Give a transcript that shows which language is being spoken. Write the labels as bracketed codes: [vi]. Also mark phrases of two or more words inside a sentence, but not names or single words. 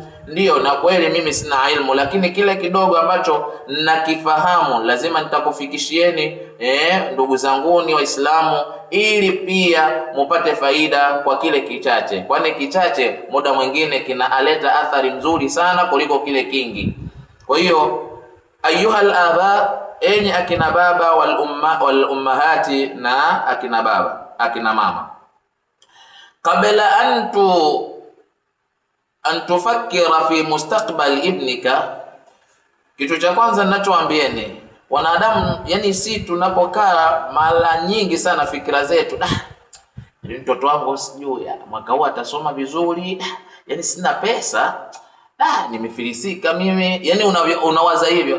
[sw] Ndiyo, na kweli mimi sina ilmu, lakini kile kidogo ambacho nakifahamu lazima nitakufikishieni ndugu zanguni Waislamu, ili pia mupate faida kwa kile kichache, kwani kichache muda mwingine kinaleta athari nzuri sana kuliko kile kingi. Kwa hiyo [ar] أيها الآباء, [sw] enyi akina baba, [ar] والأمهات, [sw] na akina baba, akina mama, [ar] قبل أن تفكر في مستقبل ابنك. [sw] Kitu cha kwanza ninachoambieni wanadamu, yani si tunapokaa mara nyingi sana fikira zetu, mtoto wangu sijui mwaka huu atasoma vizuri, yani sina pesa, nimefilisika mimi, yani unawaza hivyo.